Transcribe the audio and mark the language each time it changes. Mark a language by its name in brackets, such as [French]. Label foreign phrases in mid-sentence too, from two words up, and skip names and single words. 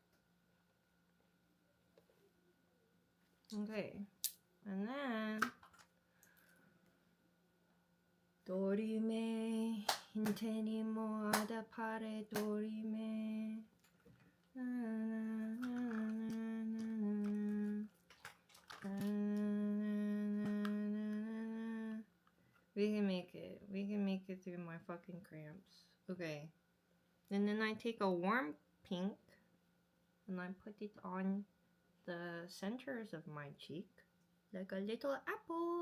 [English] Okay. And then [Latin] Dorime intenimo adapare dorime. [English] We can make it. We can make it through my fucking cramps. Okay. And then I take a warm pink and I put it on the centers of my cheek like a little apple.